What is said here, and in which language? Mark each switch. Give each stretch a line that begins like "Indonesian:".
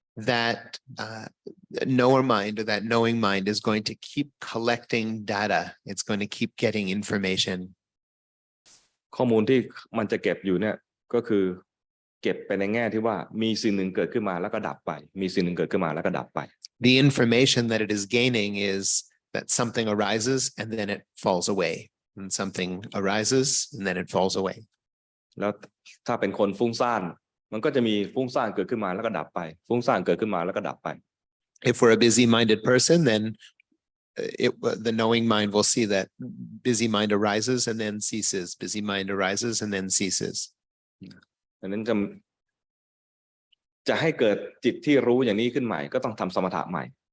English: That knower mind or that knowing mind is going to keep collecting data. It's going to keep getting information.
Thai: ข้อมูลที่มันจะเก็บอยู่เนี่ยก็คือเก็บไปในแง่ที่ว่ามีสิ่งหนึ่งเกิดขึ้นมาแล้วก็ดับไปมีสิ่งหนึ่งเกิดขึ้นมาแล้วก็ดับไป
English: The information that it is gaining is that something arises and then it falls away, and something arises and then it falls away.
Thai: แล้วถ้าเป็นคนฟุ้งซ่านมันก็จะมีฟุ้งซ่านเกิดขึ้นมาแล้วก็ดับไปฟุ้งซ่านเกิดขึ้นมาแล้วก็ดับไป
English: If we're a busy-minded person, then the knowing mind will see that busy mind arises and then ceases. Busy mind arises and then ceases.
Thai: ดังนั้นจะให้เกิดจิตที่รู้อย่างนี้ขึ้นใหม่ก็ต้องทำสมถะใหม่